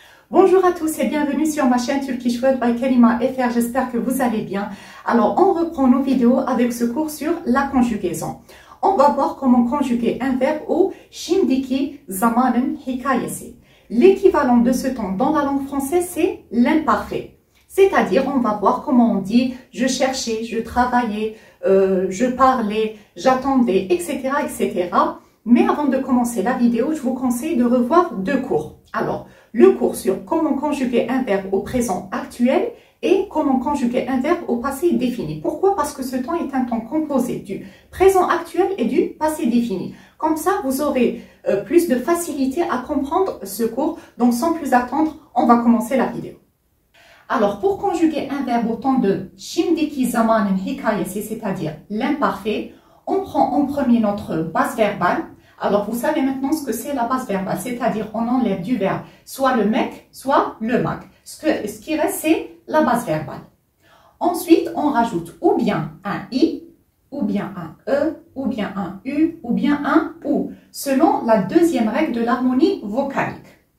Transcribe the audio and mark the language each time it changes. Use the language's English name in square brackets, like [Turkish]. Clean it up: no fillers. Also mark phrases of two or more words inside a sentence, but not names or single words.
[French] Bonjour à tous et bienvenue sur ma chaîne Turkish World by Karima FR, j'espère que vous allez bien. Alors on reprend nos vidéos avec ce cours sur la conjugaison. On va voir comment conjuguer un verbe au [Turkish] şimdiki zamanın hikayesi. [French] L'équivalent de ce temps dans la langue française c'est l'imparfait. C'est-à-dire on va voir comment on dit je cherchais, je travaillais, je parlais, j'attendais, etc., etc. Mais avant de commencer la vidéo, je vous conseille de revoir deux cours. Alors, le cours sur comment conjuguer un verbe au présent actuel et comment conjuguer un verbe au passé défini. Pourquoi? Parce que ce temps est un temps composé du présent actuel et du passé défini. Comme ça, vous aurez plus de facilité à comprendre ce cours. Donc, sans plus attendre, on va commencer la vidéo. Alors, pour conjuguer un verbe au temps de [Turkish] şimdiki zamanın hikayesi, [French] c'est-à-dire l'imparfait, on prend en premier notre base verbale. Alors, vous savez maintenant ce que c'est la base verbale, c'est-à-dire on enlève du verbe soit le mec, soit le mag. Ce qui reste, c'est la base verbale. Ensuite, on rajoute ou bien un i, ou bien un e, ou bien un u, ou bien un ou, selon la deuxième règle de l'harmonie vocalique.